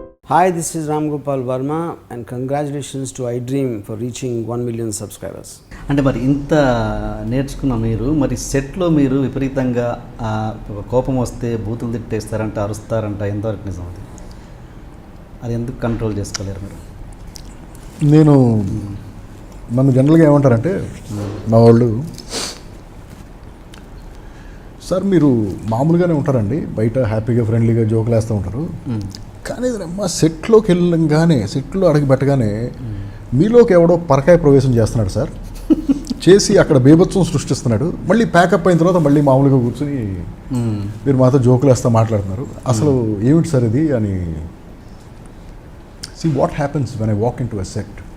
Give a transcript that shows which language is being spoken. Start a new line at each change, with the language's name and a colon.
English: Hi, this is Ram Gopal Verma and congratulations to iDream for reaching 1 million subscribers.
Telugu: అంటే మరి ఇంత నేర్చుకున్న మీరు మరి సెట్లో మీరు విపరీతంగా కోపం వస్తే బూతులు తిట్టేస్తారంట, అరుస్తారంట, ఎంతవరకు నిజం అది? అది ఎందుకు కంట్రోల్ చేసుకోలేరు మీరు? నేను నన్ను జనరల్గా ఏమంటారంటే మా వాళ్ళు, సార్ మీరు మామూలుగానే ఉంటారండి, బయట హ్యాపీగా ఫ్రెండ్లీగా జోకులు వేస్తూ ఉంటారు, కానీ మా సెట్లోకి వెళ్ళగానే సెట్లో అడుగు పెట్టగానే మీలోకి ఎవడో పరకాయ ప్రవేశం చేస్తున్నాడు సార్, చేసి అక్కడ బీభత్సం సృష్టిస్తున్నాడు, మళ్ళీ ప్యాకప్ అయిన తర్వాత మళ్ళీ మామూలుగా కూర్చొని మీరు మాతో జోకులు వేస్తూ మాట్లాడుతున్నారు, అసలు ఏమిటి సార్ ఇది అని.
English: See what happens when I walk into a set.